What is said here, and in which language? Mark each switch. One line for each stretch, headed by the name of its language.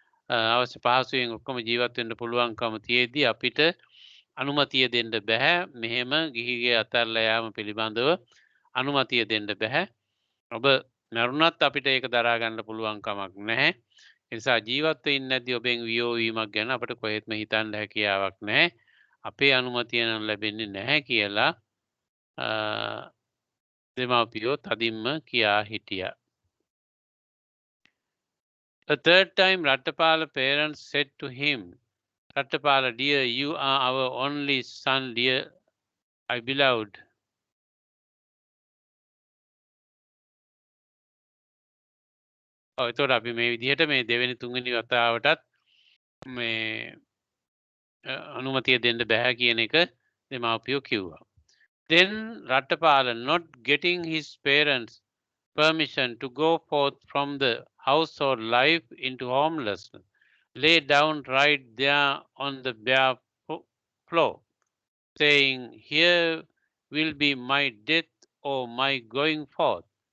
Sinhala: අවශ්‍ය පහසුවෙන් ඔක්කොම ජීවත් වෙන්න පුළුවන්කම තියෙද්දි අපිට අනුමතිය දෙන්න බෑ මෙහෙම ගිහිගේ අතල්ලා යාම පිළිබඳව අනුමතිය දෙන්න බෑ ඔබ මරුණත් අපිට ඒක දරා ගන්න පුළුවන් කමක් නැහැ ඒ නිසා ජීවත් වෙන්නේ නැති ඔබෙන් වියෝ වීමක් ගැන අපිට කොහෙත්ම හිතන්න හැකියාවක් නැහැ අපේ අනුමතිය නම් ලැබෙන්නේ නැහැ කියලා දෙමාපියෝ තදින්ම කියා හිටියා.
English: A third time Rattapala parents said to him, Rattapala, dear, you are our only son, dear, I beloved.
Sinhala: එතකොට අපි මේ විදිහට මේ දෙවෙනි තුන්වෙනි වතාවටත් මේ අනුමතිය දෙන්න බෑ කියන එක දෙමාපියෝ කිව්වා.
English: Then Rattapala, not getting his parents' permission to go forth from the household life into homelessness, lay down right there on the bare floor, saying, Here will be my death or my going forth.